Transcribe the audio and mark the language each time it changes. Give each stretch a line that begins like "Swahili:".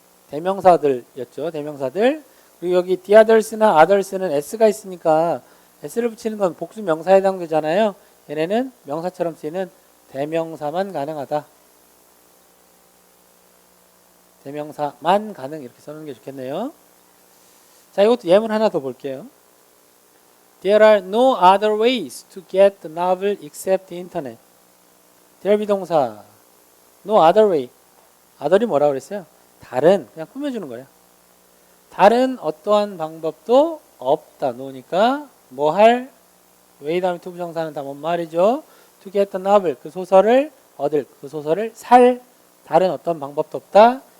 Korean: 대명사들이었죠. 대명사들. 그리고 여기 the others나 others는 s가 있으니까 s를 붙이는 건 복수 명사에 해당되잖아요. 얘네는 명사처럼 쓰이는 대명사만 가능하다. 대명사만 가능 이렇게 써놓는 게 좋겠네요. 자, 이것도 예문 하나 더 볼게요.
English: There are no other ways to get the novel except the internet.
Korean: there 비동사
English: no other way.
Korean: other이 뭐라고 그랬어요? 다른 그냥 꾸며주는 거예요. 다른 어떠한 방법도 없다. no니까 뭐 할 way 다음에 to 부정사는 다 뭔 말이죠?
English: to get the novel
Korean: 그 소설을 얻을 그 소설을 살 다른 어떤 방법도 없다.